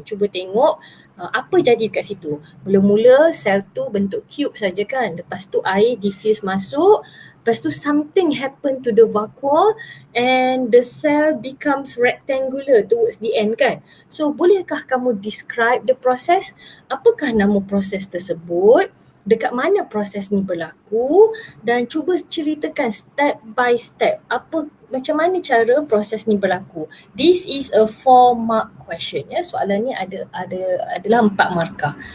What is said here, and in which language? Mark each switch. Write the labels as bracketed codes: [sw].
[ms] Cuba tengok apa jadi kat situ. Mula-mula sel tu bentuk cube saja kan. Lepas tu air diffuse masuk. Lepas tu [en] something happen to the vacuole and the cell becomes rectangular towards the end kan. So [ms] bolehkah kamu [en] describe the process? [ms] Apakah nama proses tersebut? Dekat mana proses ni berlaku? Dan cuba ceritakan [en] step by step [ms] macam mana cara proses ni berlaku. [en] This is a 4-mark question ya. [ms] Soalan ni adalah 4 markah.